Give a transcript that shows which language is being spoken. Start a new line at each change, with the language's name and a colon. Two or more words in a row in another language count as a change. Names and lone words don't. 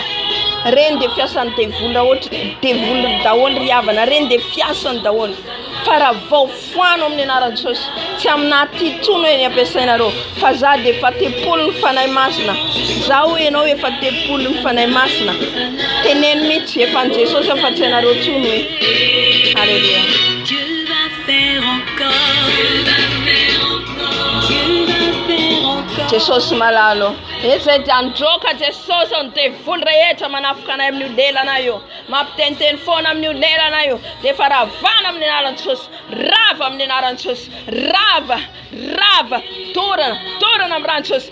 Malagasy: Reny dia fiasan'ny devoly daholo riavana, reny dia fiasany daholo. Fa raha vao foano amin'ny anaran'i Jesosy, tsy amin'aty tono eny ampiasainareo, fa za dia efa tepolo ny fanahy masina. Zaho ianao efa tepolo ny fanahy masina. Teneno mihitsy efa ny Jesosy afa-tsainareo tono hoe. Halleluja.
French: Dieu va faire encore. Dieu va faire encore.
Malagasy: Jesosy malalo. Ezay dia androaka Jesosy ny devoly rehetra manafika anay amin'io lelana io. Mampiteniteny foana amin'io lelana io. Dia efa ravana amin'ny anaran'i Jesosy. Rava amin'ny anaran'i Jesosy. Rava, rava, torana amin'ny ran'i Jesosy.